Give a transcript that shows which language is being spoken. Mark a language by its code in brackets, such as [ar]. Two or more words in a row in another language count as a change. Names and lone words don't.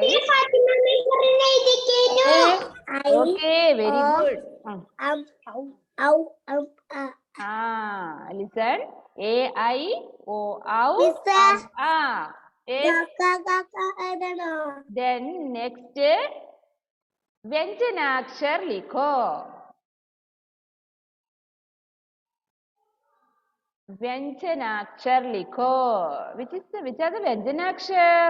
[ml] ഫാത്തിമ മിസ് എഴുതിക്കോ. [en] Okay, very good. ഔ ഔ ഔ ആ. Listen. A I O ഔ [ml] മിസ്സേ ആ. എഴുതണോ? [en] Then next [hi] व्यंजनाक्षर लिखो. व्यंजनाक्षर लिखो. [en] Which are the व्यंजनाक्षर?